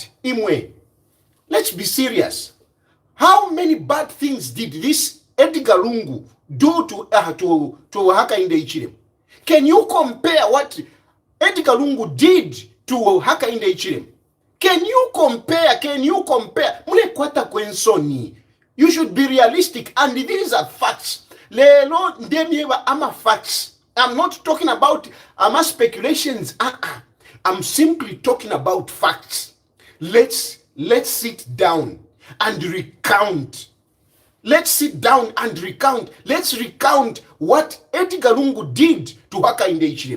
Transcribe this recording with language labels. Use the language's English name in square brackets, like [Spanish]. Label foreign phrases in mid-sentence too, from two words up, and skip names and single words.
[English] Imwe, let's be serious. How many bad things did this Edgar Lungu do to Hakainde Hichilema? Can you compare what Edgar Lungu did to Hakainde Hichilema? Can you compare? [Bemba] Mule kwata kwensoni. [English] You should be realistic, and these are facts. [Bemba] Lelo ndemiwa ama facts. [English] I'm not talking about speculations. I'm simply talking about facts. Let's sit down and recount. Let's recount what Edgar Lungu did to Hakainde Hichilema.